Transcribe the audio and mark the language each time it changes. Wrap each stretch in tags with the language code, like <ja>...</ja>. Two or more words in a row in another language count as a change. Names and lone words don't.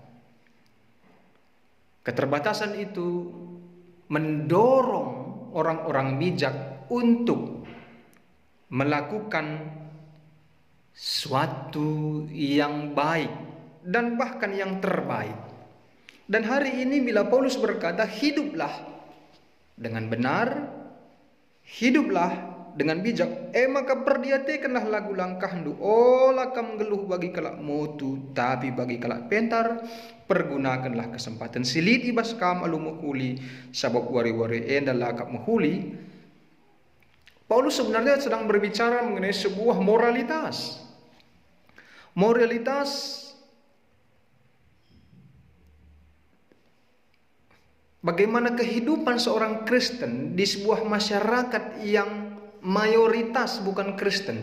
<id>Keterbatasan itu mendorong orang-orang bijak untuk melakukan suatu yang baik dan bahkan yang terbaik. Dan hari ini bila Paulus berkata, hiduplah dengan benar, hiduplah dengan bijak,</id> <btx>maka perdiatekanlah lagu langkah ndu, olah kam geluh bagi kalak motu, tapi bagi kalak pentar, pergunakanlah kesempatan silit ibas kam alu muhuli, sabab wari-wari endala kap muhuli.</btx> <id>Paulus sebenarnya sedang berbicara mengenai sebuah moralitas. Moralitas bagaimana kehidupan seorang Kristen di sebuah masyarakat yang mayoritas bukan Kristen</id>